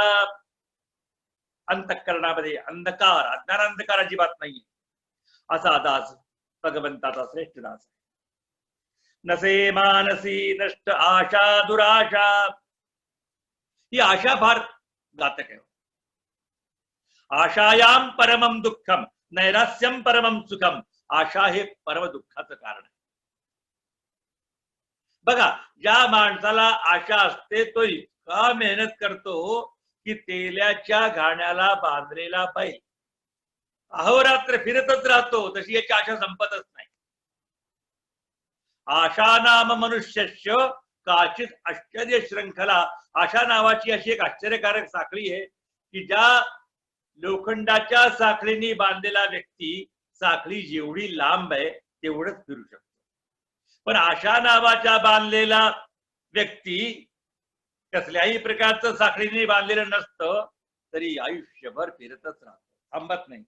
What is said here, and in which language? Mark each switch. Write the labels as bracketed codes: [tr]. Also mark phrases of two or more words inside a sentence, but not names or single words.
[mr] अंतःकरणामध्ये अंधकार, अज्ञान अंधकार अजिबात नाही असा दास भगवंताचा श्रेष्ठ दास आहे. नसे मानसी नष्ट आशा दुराशा. ही आशा फार घातक आहे. [sa] आशायाम परमम दुःखम नैरास्यम परमम सुखम. [mr] आशा हे परम दुःखाचं कारण आहे. बघा, ज्या माणसाला आशा असते तो इतका मेहनत करतो की तेल्याच्या घाण्याला बांधलेला बैल अहोरात्र फिरतच राहतो, तशी याची आशा संपतच नाही. [sa] आशा नाम मनुष्यस्य काचित आश्चर्य श्रृंखला. [mr] आशा नावाची अशी एक आश्चर्यकारक साखळी आहे की ज्या लोखंडाच्या साखळीने बांधलेला व्यक्ती साखळी जेवढी लांब आहे तेवढंच फिरू शकतो. पण आशा नावाच्या बांधलेला व्यक्ती कसल्याही प्रकारचं साखळीने बांधलेलं नसतं तरी आयुष्यभर फिरतच राहतो, थांबत नाही.